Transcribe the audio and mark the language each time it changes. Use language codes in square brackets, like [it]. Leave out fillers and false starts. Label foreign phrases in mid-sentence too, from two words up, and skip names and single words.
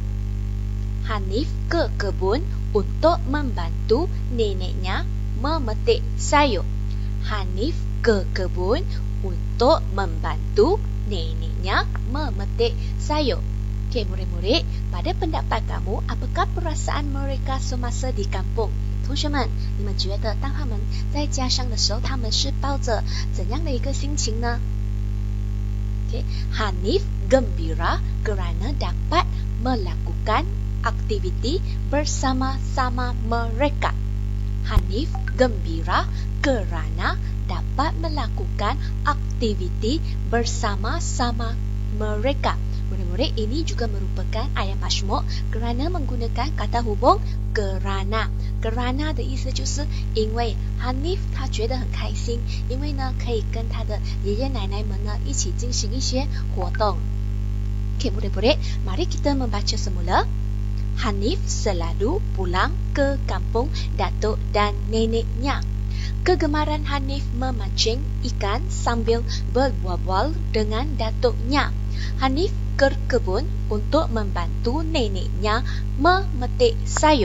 [ms] Hanif ke kebun untuk membantu neneknya memetik sayur. Hanif ke kebun untuk membantu neneknya memetik sayur. Okey, murid-murid, pada pendapat kamu, apakah perasaan mereka semasa di kampung? [zh] 同学们，你们觉得当他们在家乡的时候，他们是抱着怎样的一个心情呢？ [ms] Okay. Hanif gembira kerana dapat melakukan aktiviti bersama-sama mereka. Hanif gembira kerana dapat melakukan aktiviti bersama-sama mereka. Murid-murid, ini juga merupakan ayat majmuk kerana menggunakan kata hubung kerana. [zh] Kerana 的意思就是因为 Hanif 他觉得很开心，因为呢可以跟他的爷爷奶奶们呢一起进行一些活动。 [ms] Okey, murid-murid, mari kita membaca semula. Hanif selalu pulang ke kampung datuk dan neneknya. Kegemaran Hanif memancing ikan sambil berbual-bual dengan datuknya. Hanif ke kebun untuk membantu neneknya memetik sayur.